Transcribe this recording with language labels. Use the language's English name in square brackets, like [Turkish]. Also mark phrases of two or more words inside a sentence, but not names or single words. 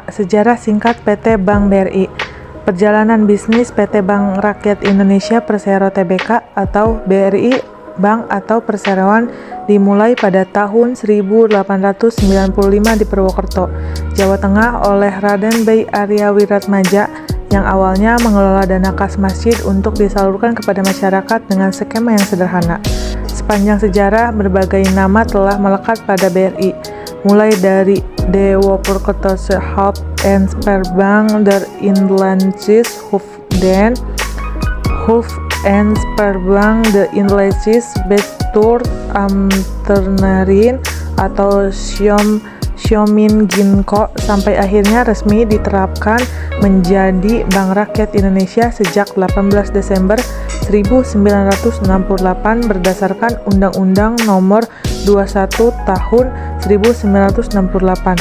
[Indonesian] Sejarah singkat PT Bank BRI. Perjalanan bisnis PT Bank Rakyat Indonesia Persero Tbk atau BRI Bank atau Perseroan dimulai pada tahun 1895 di Purwokerto, Jawa Tengah oleh Raden Bey Arya Wiratmaja yang awalnya mengelola dana kas masjid untuk disalurkan kepada masyarakat dengan skema yang sederhana. Sepanjang sejarah, berbagai nama telah melekat pada BRI, mulai dari Dewo Purwokertose Haupt- en Sparbank der Inlandse Hoofden, Hoof en Sparbank de Inlandse Bestuur Ambtenaren atau Siomin Ginko, sampai akhirnya resmi diterapkan menjadi Bank Rakyat Indonesia sejak 18 Desember 1968 berdasarkan Undang-Undang Nomor 21 Tahun 1968.